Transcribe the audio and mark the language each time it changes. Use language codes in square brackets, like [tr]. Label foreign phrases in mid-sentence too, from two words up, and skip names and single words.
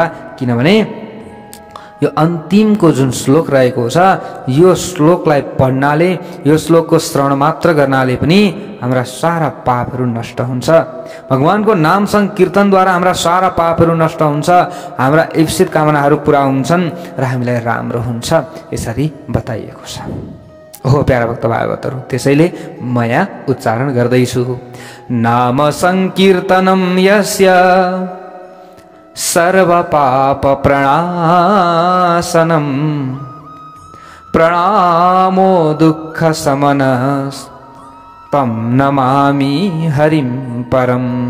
[ne] किनभने यो अन्तिमको जुन श्लोक रहेको छ, यो श्लोकलाई पढ्नाले, यो श्लोकको श्रवण मात्र गर्नाले पनि हाम्रा सारा पापहरू नष्ट हुन्छ। भगवानको नाम संकीर्तनद्वारा हाम्रा सारा पापहरू नष्ट हुन्छ, हाम्रा इप्सित कामनाहरू पुरा हुन्छन् र हामीलाई राम्रो हुन्छ, यसरी बताइएको छ। हो प्यारा भक्त भागवतहरू, त्यसैले म यहाँ उच्चारण गर्दैछु। [sa] नाम संकीर्तनम यस्य सर्वपापप्रणाशनं प्रणामो दुःखशमनस् तं नमामि हरिं परं।